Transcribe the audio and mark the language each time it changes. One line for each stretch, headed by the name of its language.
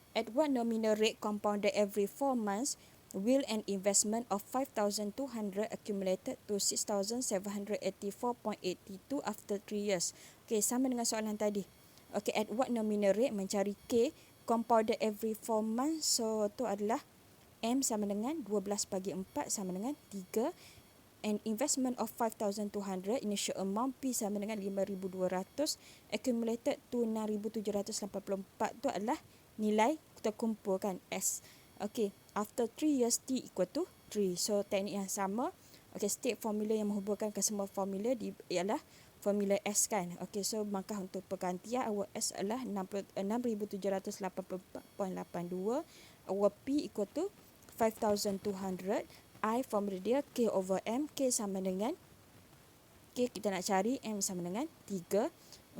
English: At what nominal rate compounded every 4 months will an investment of 5,200 accumulated to 6,784.82 after 3 years? Okay,
Malay: sama dengan soalan tadi.
English: Okay, at what nominal rate mencari K compounded every 4 months.
Malay: So, tu adalah M sama dengan 12 bagi 4 sama dengan 3.
English: An investment of 5,200, initial amount P sama dengan 5,200, accumulated to 6,784
Malay: tu adalah nilai terkumpul kan
English: S. Okay, after 3 years T equal to 3.
Malay: So teknik yang sama. Okay, state formula yang menghubungkan ke semua formula ialah formula S kan. Okay, so maka untuk pergantian our S adalah 6,784.82.
English: Our P equal to 5,200.
Malay: I formula dia K over M. K sama dengan K kita nak cari M sama dengan 3.